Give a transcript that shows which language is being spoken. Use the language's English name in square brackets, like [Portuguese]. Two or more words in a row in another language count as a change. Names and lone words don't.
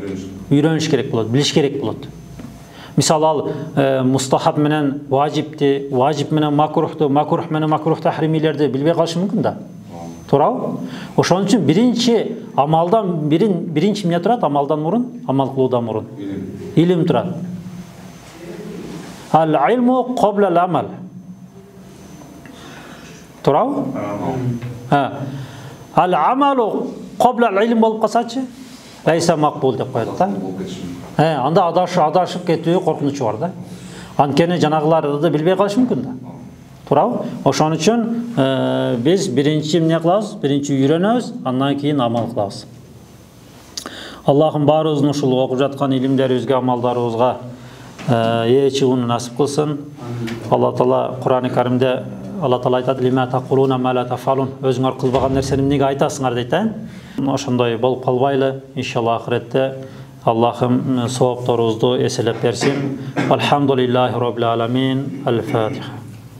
[Kyrgyz] Үйрөнүш керек болот, билиш керек болот. Мисалы ал мустахаб менен важипти, важип менен макрухту, макрух менен макрух тахримилерди билбей калышы мүмкүн да. Туурабы? Ошон үчүн биринчи амалдан биринчи эмне турат? Амалдан мурун, амал кылуудан мурун илим турат. [Arabic] العلم قبل العمل. [Kyrgyz] Туурабы? [Arabic] العمل قبل العلم [Kyrgyz] болуп калсачы, [Arabic] ليس مقبول [Kyrgyz] деп коет да. Анда адашып кетүү коркунучу бар да. Анткени жанагыларды билбей калышы мүмкүн да. Туурабы? Ошон үчүн биз биринчи эмне кылабыз? Биринчи үйрөнөбүз, андан кийин амал кылабыз. Аллахым баарыбыздын ушул окуп жаткан илимдерибизге, амалдарыбызга чыгууну насип кылсын. Алла Таала Кур'ан-ы Каримде Алла Таала айтат: [Arabic] "لم تقولون ما لا تفعلون", [Kyrgyz] өзүңөр кылбаган нерсени эмнеге айтасыңар дейт. Ошондой болуп калбайлы. Иншалла ахиретте Аллахым соопторубузду эселеп берсин. [Arabic] الحمد لله رب العالمين. [Kyrgyz] Ал-Фатиха.